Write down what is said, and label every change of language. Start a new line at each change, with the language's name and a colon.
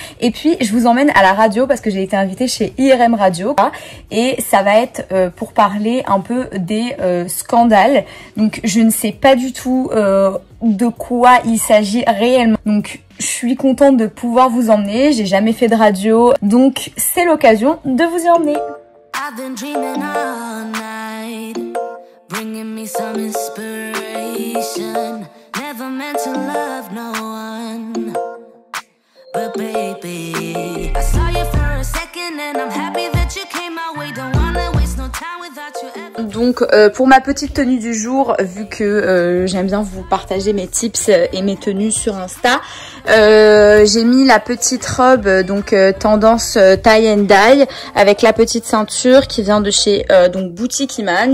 French: Et puis je vous emmène à la radio parce que j'ai été invitée chez IRM Radio et ça va être pour parler un peu des scandales. Donc je ne sais pas du tout de quoi il s'agit réellement. Donc je suis contente de pouvoir vous emmener, j'ai jamais fait de radio, donc c'est l'occasion de vous y emmener.
English: I've been dreaming all night, bringing me some inspiration. Never meant to love no one, but baby, I saw you for a second and I'm happy that you came my way. Don't wanna waste no time without you ever.
French: Donc pour ma petite tenue du jour, vu que j'aime bien vous partager mes tips et mes tenues sur Insta, j'ai mis la petite robe donc tendance tie and dye avec la petite ceinture qui vient de chez donc Boutique Iman.